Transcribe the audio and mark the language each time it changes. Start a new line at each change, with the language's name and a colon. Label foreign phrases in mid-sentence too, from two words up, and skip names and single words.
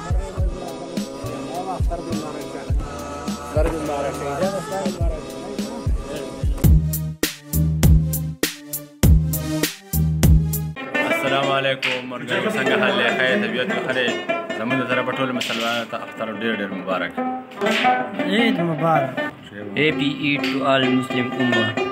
Arabic: السلام علیکم
Pashto: مرګرو څنګه حال دی خیر طبیعت خیر زموږ د طرفه ټول مسلمانانو ته اختر ډېر ډېر مبارک
Arabic: عيد مبارك.
English: Happy Eid to all Muslim Ummah.